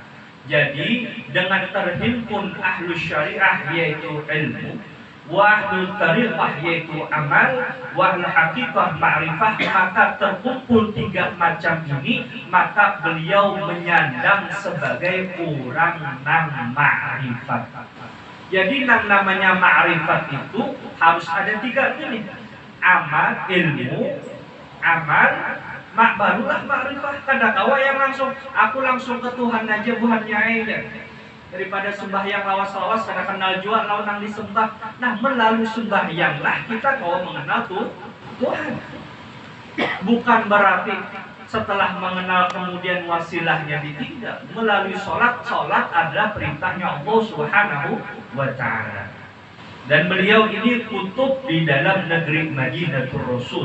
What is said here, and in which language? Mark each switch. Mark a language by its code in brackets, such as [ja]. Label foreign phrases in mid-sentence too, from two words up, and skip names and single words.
[id] Jadi dengan terhimpun [ar] ahlu syariah [id] yaitu ilmu, [ar] wa ahlu tariqah [id] yaitu amal, [ar] wa ahlu haqiqah ma'rifah, [id] maka terkumpul tiga macam ini, maka beliau menyandang sebagai orang nang ma'rifat. Jadi namanya ma'rifat itu harus ada tiga ini: amal, ilmu, amal, barulah ma'rifah. [bjn] Kada kawa yang aku langsung ke Tuhan aja bukan nyai ya. Daripada sembahyang lawas-lawas kada kenal jua lawan nang disembah. [id] Nah, melalui sembahyanglah kita kau mengenal Tuhan. Bukan berarti setelah mengenal kemudian wasilahnya ditinggal. Melalui sholat adalah perintahnya Allah [ar] Subhanahu wa taala. [id] Dan beliau ini kutub di dalam negeri Madinatul Rasul.